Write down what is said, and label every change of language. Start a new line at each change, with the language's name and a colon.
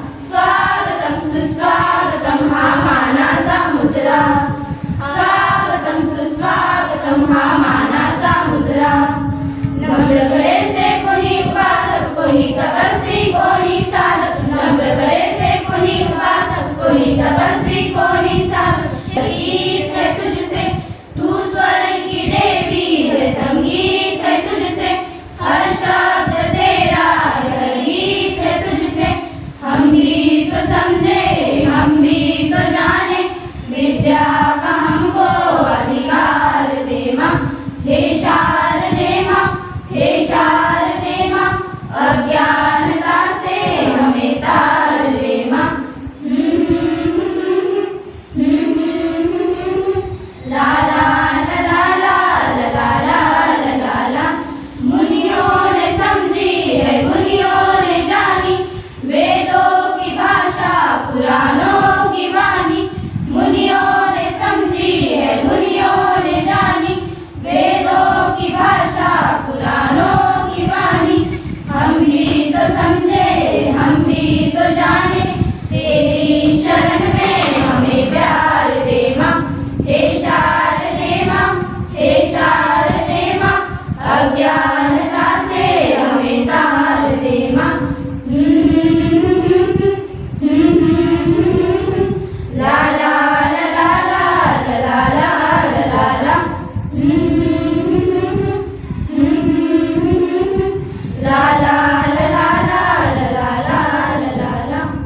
Marathi: स्वागतम सुस्वागतम हा मानाचा मुजरा. स्वागतम सुस्वागतम हा मानाचा मुजरा. नम्र कलेचे कोणी उपासक, कोणी तपस्वी, कोणी साधक. नम्र कलेचे कोणी उपासक, कोणी तपस्वी, कोणी साधक.
Hindi: संगीत है तुझसे तू स्वर की देवी है, संगीत है तुझसे हर शब्द तेरा है, गीत है तुझसे. हम भी तो समझे, हम भी तो जाने, विद्या का हमको अधिकार दे माँ. हे शारदे माँ, हे शारदे माँ, अज्ञानता से हमें तार दे माँ. ला ला ला ला ला ला ला ला ला ला. मुनियों ने समझी है, गुनियों ने जानी, वेदों की भाषा पुराणों की वाणी. मुनियों ने समझी है, गुनियों ने जानी, वेदों की भाषा पुराणों की वाणी. हम भी तो समझे, हम भी तो जाने, तेरी शरण में हमें प्यार दे माँ. हे शारदे माँ, हे शारदे माँ, अज्ञानता से हमें तार दे माँ. ला ला ला ला ला ला ला ला ला ला. ला ला ला ला ला ला ला ला ला.